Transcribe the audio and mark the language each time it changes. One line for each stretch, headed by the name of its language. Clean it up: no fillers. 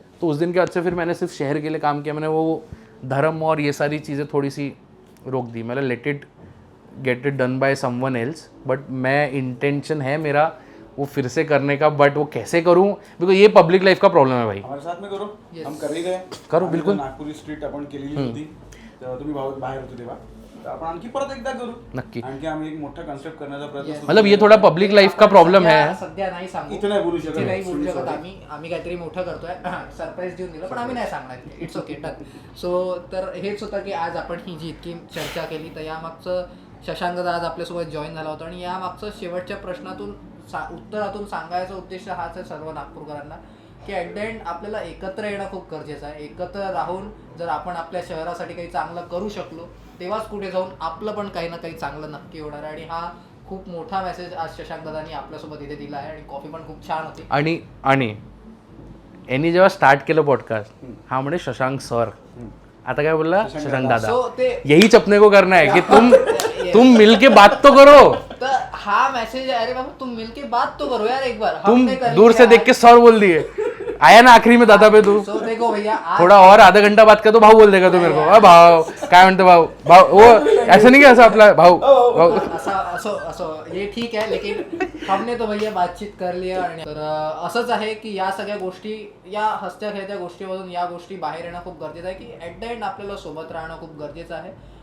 Hindi: तो उस दिन के बाद से फिर मैंने सिर्फ शहर के लिए काम किया. मैंने वो धर्म और ये सारी चीज़ें थोड़ी सी रोक दी. मतलब
English: Let it get it done by someone else.
Hindi: But मैं इंटेंशन है मेरा वो फिर से करने का, बट वो कैसे करूं, बिकॉज ये पब्लिक लाइफ का प्रॉब्लेम है भाई. हमारे साथ में करो. हम कर ही गए. करो बिलकुल.
Marathi: नागपुरी स्ट्रीट आपण केलेली होती तेव्हा तुम्ही बाहेर होते तेव्हा. तर आपण आणखी परत एकदा करू. नक्की. आणखी आम्ही एक मोठा कन्सेप्ट करण्याचा प्रयत्न.
Hindi: मतलब ये थोड़ा पब्लिक लाइफ का प्रॉब्लेम है.
Marathi: सध्या नाही सांगू, इथे नाही बोलू शकत. इथे नाही बोलू शकत. आम्ही काहीतरी मोठं करतोय, सरप्राईज देऊन दिलं, पण आम्ही नाही सांगणार.
English: It's okay, done.
Marathi: सो तर हेच होतं की आज आपण ही जी इतकी चर्चा केली, तर यामागचं शशांक दादा आज आपल्यासोबत जॉईन झाला होता, आणि यामागचं शेवटच्या प्रश्नातून उत्तरातून सांगायचा उद्देश हाच आहे सर्व नागपूरकरांना, की
English: at the end
Marathi: आपल्याला एकत्र येणं खूप गरजेचं आहे. एकत्र राहून जर आपण आपल्या शहरासाठी काही चांगलं करू शकलो, तेव्हाच कुठे जाऊन आपलं पण काही ना काही चांगलं नक्की होणार आहे. आणि हा खूप मोठा मेसेज आज शशांक दादांनी आपल्यासोबत इथे दिला आहे, आणि कॉफी पण खूप छान होती. आणि यांनी जेव्हा स्टार्ट केलं पॉडकास्ट, हा म्हणे शशांक सर, आता काय बोलला शशांक दादा. सो ते
Hindi: यही अपने को करना है कि तुम मिलके बात तो करो. तर हा मेसेज है, अरे बाबा तुम मिलके बात तो करो यार एक बार. तुम दूर से देख के सर बोल दिए, आया ना आखिरी में दादा पे तू. सो देखो भैया, थोड़ा और आधा घंटा बात कर तो भाऊ बोल देगा तू मेरे को.
Marathi: भाव काय म्हणतो भाऊ,
Hindi: वो ऐसा नहीं क्या,
Marathi: असं आपला भाऊ
Hindi: असं ये ठीक है, लेकिन हमने तो भैया बातचीत कर लिया.
Marathi: आणि तर असंच आहे की या सगळ्या गोष्टी, या हसत्या खेळत्या गोष्टीमधून या गोष्टी बाहेर येणं खूप गरजेचं आहे, की
English: at the end
Marathi: आपल्याला सोबत राहणं खूप गरजेचं आहे.